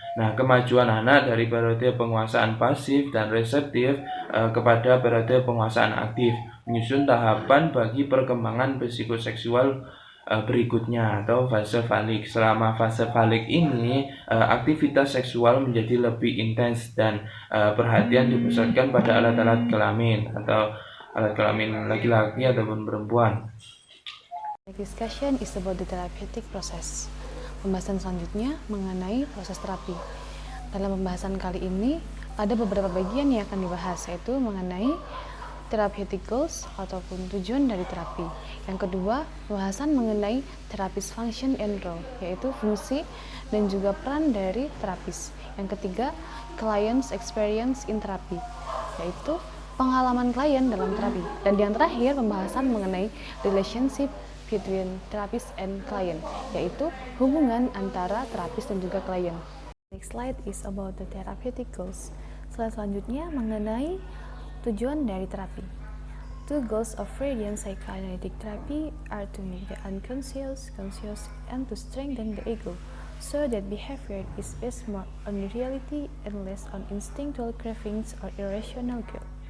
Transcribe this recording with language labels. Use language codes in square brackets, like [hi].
[id] Nah, kemajuan anak dari periode penguasaan pasif dan reseptif kepada periode penguasaan aktif menyusun tahapan bagi perkembangan psikoseksual berikutnya atau fase falik. Selama fase falik ini, aktivitas seksual menjadi lebih intens dan perhatian dipusatkan pada alat-alat kelamin atau alat kelamin laki-laki ataupun perempuan. [en] Discussion is about the therapeutic process. [id] Pembahasan selanjutnya mengenai proses terapi. Dalam pembahasan kali ini ada beberapa bagian yang akan dibahas, yaitu mengenai [en] therapeutic goals [id] ataupun tujuan dari terapi. Yang kedua, pembahasan mengenai [en] therapist function and role, [id] yaitu fungsi dan juga peran dari terapis. Yang ketiga, [en] client's experience in therapy, [id] yaitu pengalaman klien dalam terapi. Dan yang terakhir, pembahasan mengenai [en] relationship between therapist and client, [id] yaitu hubungan antara terapis dan juga klien. [en] Next slide is about the therapeutic goals. [id] Slide selanjutnya mengenai tujuan dari terapi. [en] Two goals of Freudian psychoanalytic therapy are to make the unconscious conscious and to strengthen the ego, so that behavior is based more on reality and less on instinctual cravings or irrational guilt.